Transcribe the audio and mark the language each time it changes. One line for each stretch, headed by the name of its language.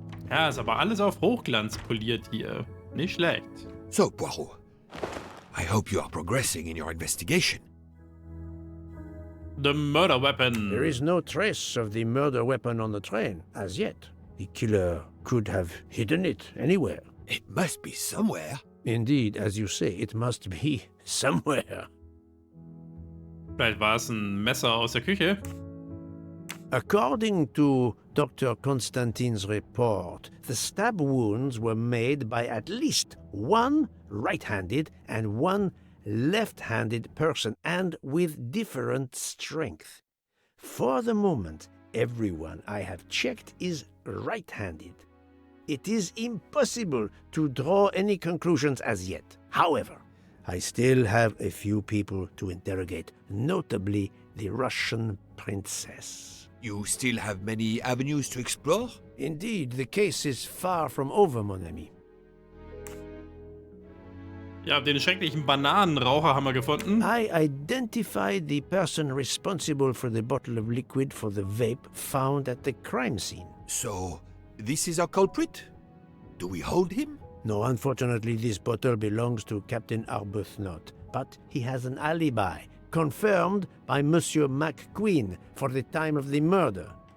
German: Ja, ist aber alles auf Hochglanz poliert hier. Nicht schlecht.
English: So, Poirot, I hope you are progressing in your investigation. The murder weapon. There is no trace of the murder weapon on the train, as yet. The killer could have hidden it anywhere. It must be somewhere. Indeed, as you say, it must be somewhere.
German: Vielleicht war es ein Messer aus der Küche.
English: According to Dr. Constantine's report, the stab wounds were made by at least one right-handed and one left-handed person, and with different strength. For the moment, everyone I have checked is right-handed. It is impossible to draw any conclusions as yet. However, I still have a few people to interrogate, notably the Russian princess. You still have many avenues to explore? Indeed, the case is far from over,
French: mon ami.
German: Ja, den schrecklichen Bananenraucher haben wir gefunden.
English: I identified the person responsible for the bottle of liquid for the vape found at the crime scene. So, this is our culprit? Do we hold him? No, unfortunately, this bottle belongs to Captain Arbuthnot, but he has an alibi, confirmed by Monsieur McQueen for the time of the murder.